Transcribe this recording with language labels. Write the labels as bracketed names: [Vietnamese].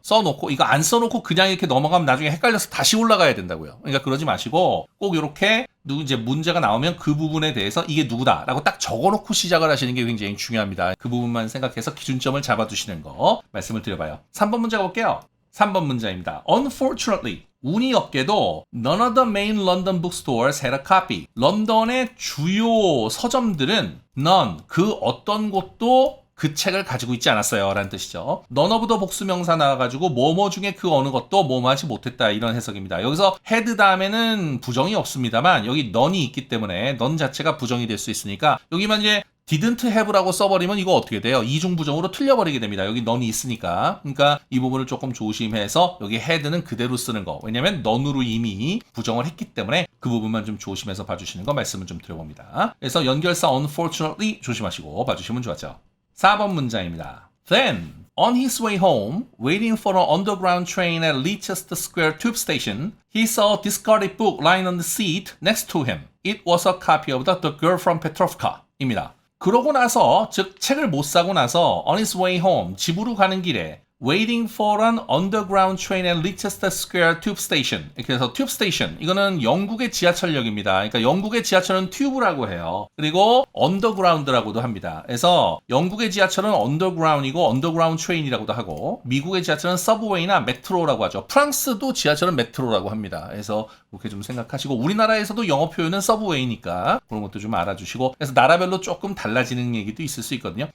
[Korean] 써놓고 이거 안 써놓고 그냥 이렇게 넘어가면 나중에 헷갈려서 다시 올라가야 된다고요. 그러니까 그러지 마시고 꼭 이렇게 이제 문제가 나오면 그 부분에 대해서 이게 누구다라고 딱 적어놓고 시작을 하시는 게 굉장히 중요합니다. 그 부분만 생각해서 기준점을 잡아두시는 거 말씀을 드려봐요. 3번 문제 가볼게요. 3번 문제입니다. [English] Unfortunately [Korean] 운이 없게도 [English] none of the main London bookstores had a copy. [Korean] 런던의 주요 서점들은 none, 그 어떤 곳도 그 책을 가지고 있지 않았어요 라는 뜻이죠. none of the 복수명사 나와가지고 뭐뭐 중에 그 어느 것도 뭐뭐 하지 못했다 이런 해석입니다. 여기서 had 다음에는 부정이 없습니다만 여기 none이 있기 때문에 none 자체가 부정이 될 수 있으니까 여기만 이제 didn't have라고 써버리면 이거 어떻게 돼요? 이중부정으로 틀려버리게 됩니다. 여기 none이 있으니까. 그러니까 이 부분을 조금 조심해서 여기 had는 그대로 쓰는 거. 왜냐면 none으로 이미 부정을 했기 때문에 그 부분만 좀 조심해서 봐주시는 거 말씀을 좀 드려봅니다. 그래서 연결사 unfortunately 조심하시고 봐주시면 좋았죠. 4번 문장입니다. [English] Then, on his way home, waiting for an underground train at Leicester Square tube station, he saw a discarded book lying on the seat next to him. It was a copy of The Girl from Petrovka [Korean] 입니다. 그러고 나서 즉 책을 못 사고 나서 [English] on his way home [Korean] 집으로 가는 길에 [English] waiting for an underground train at Leicester Square tube station. [Korean] 이렇게 해서 tube station 이거는 영국의 지하철역입니다. 그러니까 영국의 지하철은 튜브라고 해요. 그리고 underground라고도 합니다. 그래서 영국의 지하철은 underground이고 underground train이라고도 하고 미국의 지하철은 subway나 메트로라고 하죠. 프랑스도 지하철은 메트로라고 합니다. 그래서 그렇게 좀 생각하시고 우리나라에서도 영어 표현은 서브웨이니까 그런 것도 좀 알아주시고 그래서 나라별로 조금 달라지는 얘기도 있을 수 있거든요.